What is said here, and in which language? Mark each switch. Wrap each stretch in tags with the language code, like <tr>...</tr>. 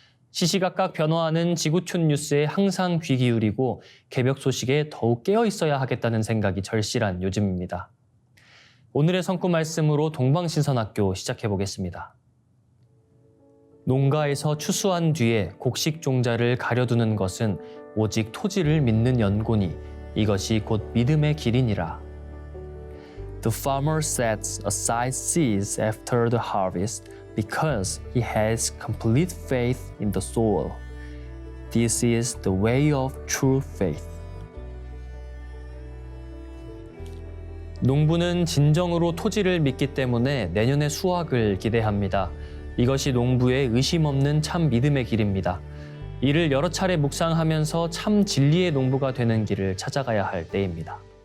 <ko>시시각각 변화하는 지구촌 뉴스에 항상 귀 기울이고 개벽 소식에 더욱 깨어 있어야 하겠다는 생각이 절실한 요즘입니다. 오늘의 성구 말씀으로 동방신선학교 시작해 보겠습니다. 농가에서 추수한 뒤에 곡식 종자를 가려두는 것은 오직 토지를 믿는 연고니 이것이 곧 믿음의 길이니라.</ko> <en>The farmer sets aside seeds after the harvest because he has complete faith in the soil. This is the way of true faith.</en> <ko>농부는 진정으로 토지를 믿기 때문에 내년의 수확을 기대합니다. 이것이 농부의 의심 없는 참 믿음의 길입니다. 이를 여러 차례 묵상하면서 참 진리의 농부가 되는 길을 찾아가야 할 때입니다.</ko>